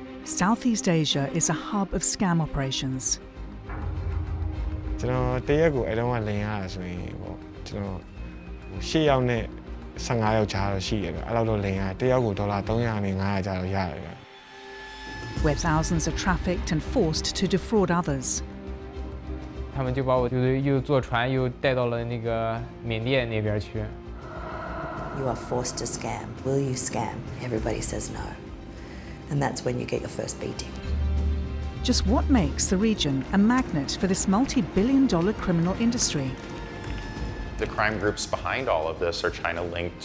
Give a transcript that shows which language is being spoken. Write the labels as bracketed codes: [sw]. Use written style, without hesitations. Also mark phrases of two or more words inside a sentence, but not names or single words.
[en] Southeast Asia is a hub of scam operations. [my] ကျွန်တော်တရက်ကိုအဲ့တုန်းကလင်ရတာဆိုရင်ပေါ့ကျွန်တော်10ယောက်နဲ့15ယောက်ကြားတော့ရှိတယ်ဗျအဲ့လောက်တော့လင်ရတယောက်ကိုဒေါ်လာ300နဲ့500ကြားတော့ရတယ်ဗျ [en] Where thousands are trafficked and forced to defraud others. [zh] 他们就把我就是又坐船又带到了那个缅甸那边去。 [en] You are forced to scam. Will you scam? Everybody says no. And that's when you get your first beating. Just what makes the region a magnet for this multi-billion-dollar criminal industry? The crime groups behind all of this are China linked.